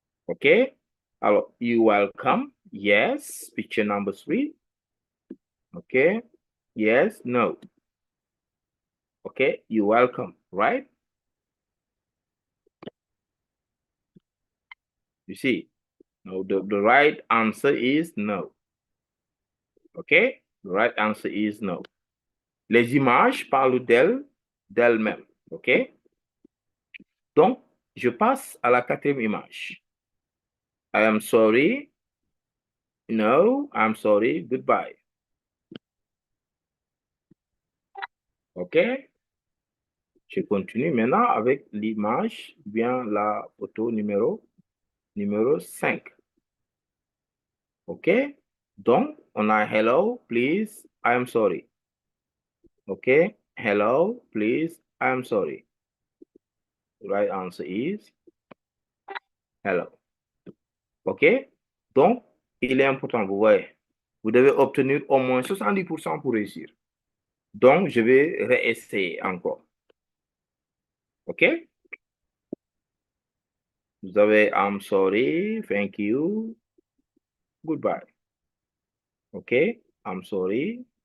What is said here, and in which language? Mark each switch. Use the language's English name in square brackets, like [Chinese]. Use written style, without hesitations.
[English] Okay. Alors, you welcome. Yes. Picture number 3. Okay. Yes. No. Okay. You welcome. Right? You see. No, the right answer is no. Okay. The right answer is no. [French] Les images parlent d'elles-mêmes. OK? Donc, je passe à la 4e image. [English] I am sorry. No, I'm sorry. Goodbye. OK? [French] Je continue maintenant avec l'image, bien la photo numéro 5. OK? Donc, on a [English] hello, please, I am sorry. [French] OK? [English] Hello, please, I am sorry. The right answer is hello. OK? [French] Donc, il est important, vous voyez, vous devez obtenir au moins 70% pour réussir. Donc, je vais réessayer encore. OK? Vous avez [English] I'm sorry, thank you, goodbye. [French] OK? [English] I'm sorry.